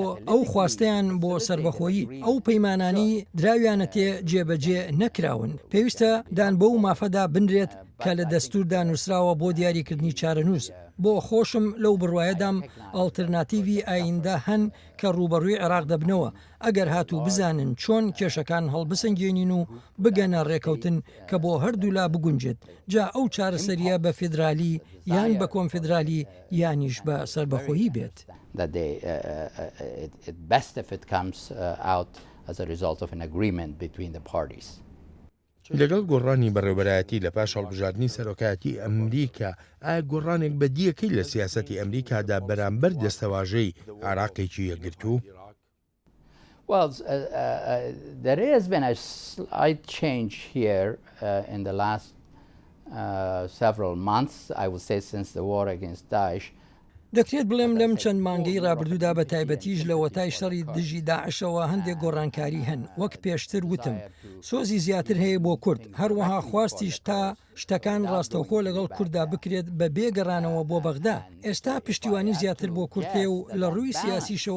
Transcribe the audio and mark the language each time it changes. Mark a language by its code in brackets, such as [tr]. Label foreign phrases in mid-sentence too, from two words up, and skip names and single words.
[ckb] ئەو خواستیان بۆ سربەخۆیی ئەو پەیمانانی دراویانە تێ جێبەجێ نەکراون پێویستە دان بۆ و مافەدا بنرێت کە لە دەستوردا نووسراوە بۆ دیاریکردنی چارەنووس بۆ خۆشم لەو بڕواایەدام ئالترناتیڤی ئایندە هەن کە ڕوبەڕووی عێراق دەبنەوە ئەگەر هاتوو بزانن چۆن کێشەکان هەڵبسەنگێنین و بگەنە ڕێکەوتن کە بۆ هەردوو لا بگونجێت جا ئەو چارەسەریە بە فیدرالی یان بە کۆنفیدرالی یانیش بە سربەخۆیی بێت. [en] That it best if it comes out as a result of an agreement between the parties. [ckb] لەگەڵ گۆڕانی بەڕێوەبەرایەتی لە پاش هەڵبژاردننی سەرۆکایەتی ئەمریکا ئایا گۆڕانێک بەدیەکەی لە سیاسەتی ئەمریکادا بەرامبەر دەستەواژەی عێراقێکی یەکگرتوو؟ [en] Well, there has been a slight change here in the last several months, I would say, since the war against Daesh. [ckb] دەکرێت بڵێم لەم چەند مانگەی ڕابردوودا بە تایبەتیش لە وەتای شەڕی دژی داعشەوە هەندێک گۆڕانکاری هەن وەک پێشتر وتم سۆزی زیاتر هەیە بۆ کورد هەروەها خواستیش تا شتەکان ڕاستەوخۆ لەگەڵ کووردا بکرێت بە بێگەڕانەوە بۆ بەغدا ئێستا پشتیوانی زیاتر بۆ کورد هەیە و لە ڕووی سیاسیشەوە